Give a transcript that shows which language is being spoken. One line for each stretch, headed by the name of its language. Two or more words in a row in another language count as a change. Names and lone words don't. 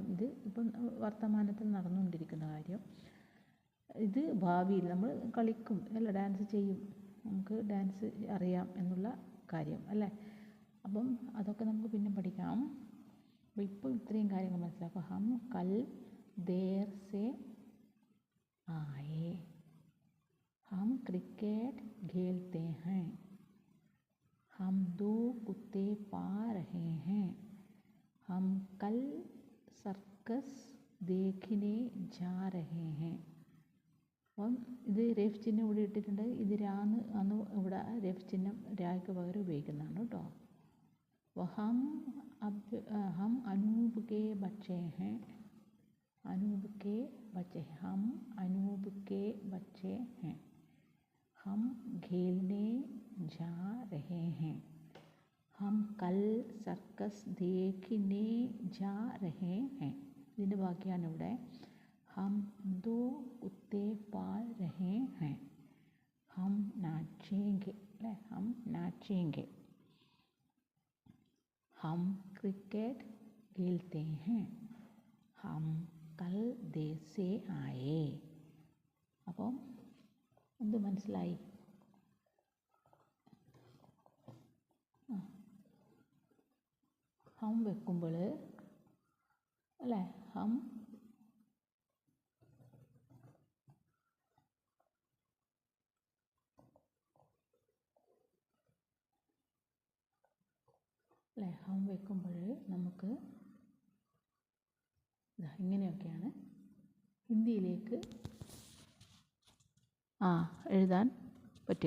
Malayalam: ഇത് ഇപ്പം വർത്തമാനത്തിൽ നടന്നുകൊണ്ടിരിക്കുന്ന കാര്യം. ഇത് ഭാവിയിൽ നമ്മൾ കളിക്കും അല്ല, ഡാൻസ് ചെയ്യും. നമുക്ക് ഡാൻസ് അറിയാം എന്നുള്ള കാര്യം അല്ലേ. അപ്പം അതൊക്കെ നമുക്ക് പിന്നെ പഠിക്കാം. അപ്പോൾ ഇപ്പോൾ ഇത്രയും കാര്യങ്ങൾ മനസ്സിലാക്കുക.
Hindi: हम कल देर से आए, हम क्रिकेट खेलते हैं, हम 2 कुत्ते पा रहे हैं, हम कल സർക്കസ് देखने जा रहे हैं.
Malayalam: അപ്പം ഇത് രഫ് ചിഹ്നം ഇവിടെ ഇട്ടിട്ടുണ്ട്. ഇത് രാന്ന് അന്ന് ഇവിടെ രഫ് ചിഹ്നം രായ്ക്ക് പകരം ഉപയോഗിക്കുന്നതാണ് കേട്ടോ.
Hindi: അപ്പോൾ हम अनूप के बच्चे हैं, अनूप के बच्चे, हम अनूप के बच्चे हैं, हम खेलने जा रहे हैं, हम कल സർക്കസ് देखने जा रहे हैं.
Malayalam: ഇതിൻ്റെ ബാക്കിയാണ് ഇവിടെ.
Hindi: हम 2 कुत्ते पाल रहे हैं, हम नाचेंगे अല്ലേ, हम नाचेंगे, हम क्रिकेट खेलते हैं, हम कल देर से आए.
Malayalam: അപ്പം എന്ത് മനസ്സിലായി? ഹം വെക്കുമ്പോൾ അല്ലേ, ഹം അല്ലേ, ഹം വെക്കുമ്പോൾ നമുക്ക് ഇങ്ങനെയൊക്കെയാണ് ഹിന്ദിയിലേക്ക് എഴുതാൻ പറ്റുക.